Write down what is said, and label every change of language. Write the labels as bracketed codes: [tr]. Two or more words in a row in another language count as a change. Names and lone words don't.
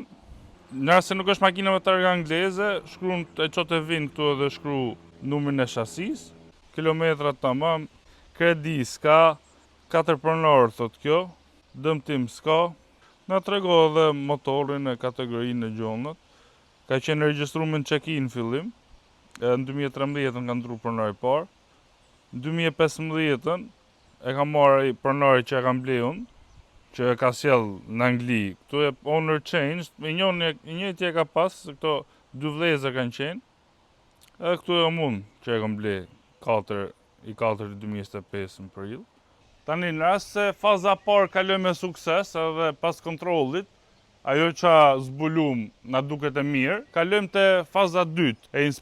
[sq] Nëse nuk është makina me targë angleze, shkruan e çot e vin këtu edhe shkru numrin e shasis, kilometrat tamam, kredi s'ka, 4 pronarë thot kjo, dëmtim s'ka. Na trego edhe motorin e kategorinë e gjonët. Ka qenë regjistruar në check-in në fillim. Në 2013 ka ndru pronari parë. Në 2015 e ka marrë pronari që e kam ble unë, që e ka sjell në Angli. Këtu e [en] owner changed, [sq] i njëjti e ka pas, këto dy vëllezër kanë qenë. Edhe këtu e unë që e kam ble 4 2025 në prill. Tani në rast se faza parë kaloi me sukses edhe pas kontrollit, ajo që zbulum na duket e mirë, kalojmë te faza dytë e